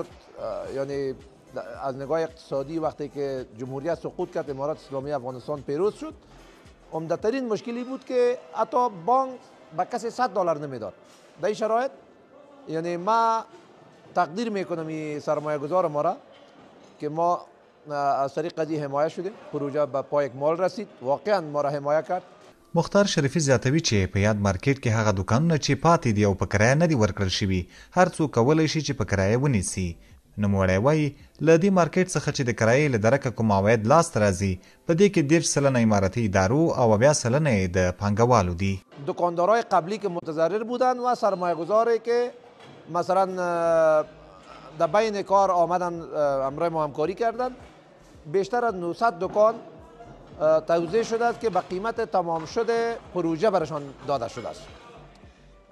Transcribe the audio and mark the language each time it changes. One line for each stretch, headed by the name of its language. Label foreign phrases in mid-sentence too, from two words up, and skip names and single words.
Persian: یعنی از نگاه اقتصادی وقتی که جمهوریت سقوط کرد، امارات اسلامی افغانستان پیروز شد، عمده‌ترین مشکلی بود که حتی بانک به کسی 100 دلار نمیداد. در این شرایط یعنی ما تقدیر میکنم این سرمایه گذار ما را که ما از طریق قضیه حمایه شدیم، پروژه به پای اکمال رسید، واقعا ما را حمایه کرد.
Pashto: مختار شریفي زیاتوي چې په یاد مارکیټ کې هغه دوکانونه چې پاتې دي او په کرایه نه دي ورکړل شوي، هر څوک کولی شي چې په کرایه ونیسي. نوموړی وایي له دې مارکیټ څخه چې د کرایې له درکه کوم عواید لاسته راځي، په دې کې 30 سلنه اماراتي ادارو او 20 سلنه د پانګوالو دي.
Persian: دکاندارای قبلی که متضرر بودن و سرمایه گذاری که مثلا در بین کار آمدن همراه ما همکاری کردن، بیشتر از 900 دکان توزیع شده است که به قیمت تمام شده پروژه برشان داده شده است.